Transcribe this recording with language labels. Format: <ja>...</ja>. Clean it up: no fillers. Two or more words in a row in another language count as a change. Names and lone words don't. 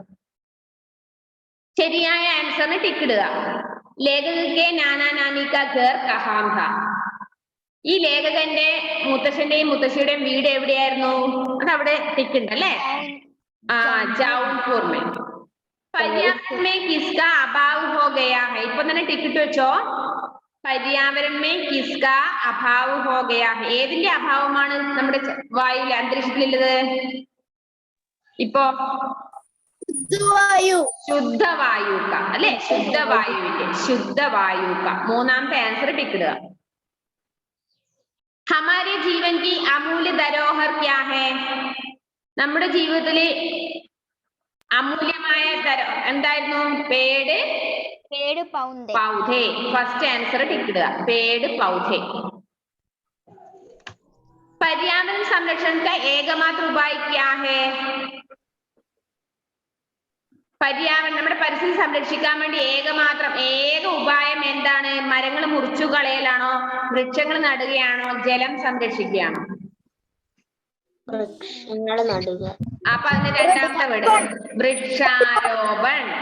<ml>ശരിയായ ആൻസറിന് ടിക്ക് ഇടുക.</ml> <hi>ലേഖകന്റെ नाना नानी का घर कहाँ था.</hi> <ml>ഈ ലേഖകന്റെ മുത്തശ്ശന്റെയും മുത്തശ്ശിയുടെയും വീട് എവിടെയായിരുന്നു? അത് അവിടെ ടിക്ക് ഉണ്ട് അല്ലേ? ജൗൻപൂർ മേ.</ml> <hi>पर्यावरण में किसका अभाव हो गया है?</hi> <ml>ഇപ്പൊ തന്നെ ടിക്കറ്റ് വെച്ചോ.</ml> <hi>पर्यावरण में किसका अभाव हो गया है?</hi> <ml>ഏതിന്റെ അഭാവമാണ് നമ്മുടെ വായുവിൽ, അന്തരീക്ഷത്തിലുള്ളത്? ഇപ്പോ ശുദ്ധവായുക്ക അല്ലെ, ശുദ്ധവായുക്ക. 3-ാമത്തെ ആൻസർ ടിക്കിടുക.</ml> <hi>हमारे जीवन की अमूल्य धरोहर क्या है?</hi> <ml>നമ്മുടെ ജീവിതത്തില് അമൂല്യമായ എന്തായിരുന്നു?</ml> <hi>पेड़ पौधे.</hi> <en>first answer tick</en> <hi>पेड़ पौधे. पर्यावरण संरक्षण का एकमात्र उपाय क्या है?</hi> <ml>पर्यावरण നമ്മുടെ പരിസ്ഥിതി സംരക്ഷിക്കാൻ വേണ്ടി ഏക ഉപായം എന്താണ്? മരങ്ങൾ മുറിച്ചു കളയലാണോ, വൃക്ഷങ്ങൾ നടുകയാണോ, ജലം സംരക്ഷിക്കുകയാണോ? വൃക്ഷങ്ങൾ നടുക. അപ്പൊ അതിന്റെ രണ്ടാമത്തെ വേർഡ് വൃക്ഷാരോപൺ.</ml>